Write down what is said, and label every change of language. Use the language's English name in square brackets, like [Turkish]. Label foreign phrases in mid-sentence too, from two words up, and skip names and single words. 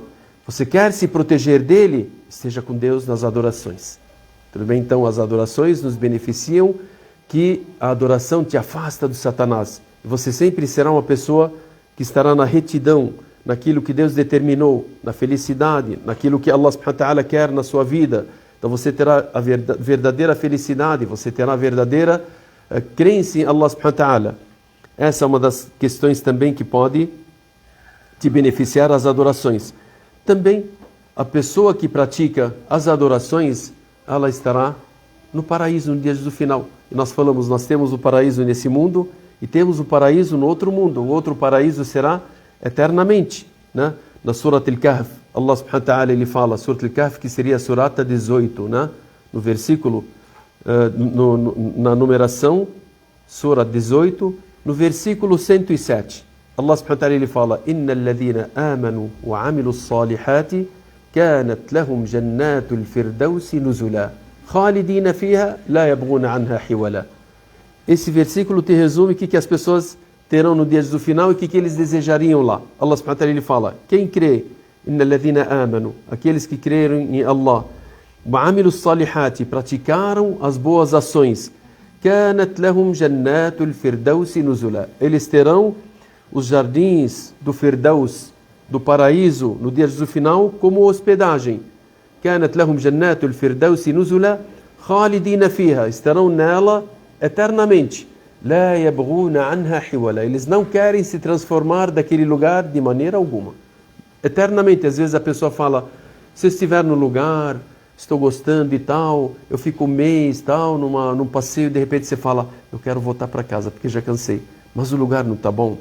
[Portuguese] Você quer se proteger dele? Esteja com Deus nas adorações. Tudo bem? Então as adorações nos beneficiam, que a adoração te afasta do Satanás. Você sempre será uma pessoa que estará na retidão, naquilo que Deus determinou, na felicidade, naquilo que Allah [Arabic] سبحانه وتعالى [Portuguese] quer na sua vida. Então você terá a verdadeira felicidade, você terá a verdadeira crença em Allah [Arabic] سبحانه وتعالى. [Portuguese] Essa é uma das questões também que pode te beneficiar as adorações. Também a pessoa que pratica as adorações, ela estará no paraíso no dia do final. E nós falamos, nós temos o paraíso nesse mundo e temos o paraíso no outro mundo. O outro paraíso será eternamente, né? Na Surat Al-Kahf, Allah [Arabic] سبحانه وتعالى [Portuguese] ele fala, Surat Al-Kahf, que seria a Surata 18, né? No versículo, na numeração, Surat 18, no versículo 107. Allah [Arabic] سبحانه وتعالى [Portuguese] ele fala, [Arabic] إن الذين آمنوا وعملوا الصالحات كانت لهم جنات الفردوس نزلا خالدين فيها لا يبغون عنها حولا. [Portuguese] Esse versículo te resume o que as pessoas terão no dia do final e o que eles desejariam lá. Allah [Arabic] سبحانه وتعالى [Portuguese] ele fala, quem crê, [Arabic] إن الذين آمنوا, [Portuguese] aqueles que creram em Allah, [Arabic] وعملوا الصالحات, [Portuguese] praticaram as boas ações, [Arabic] كانت لهم جنات الفردوس نزلا, [Portuguese] eles terão os jardins do Firdaus, do paraíso, no dia do final, como hospedagem. [Arabic] كانت لهم جنات الفردوس نزلا خالدين فيها, [Portuguese] estarão nela eternamente. [Arabic] لا يبغون عنها حولا, [Portuguese] eles não querem se transformar daquele lugar de maneira alguma. Eternamente, às vezes a pessoa fala, se eu estiver no lugar, estou gostando e tal, eu fico um mês tal, num passeio, de repente você fala, eu quero voltar para casa porque já cansei. Mas o lugar não está bom?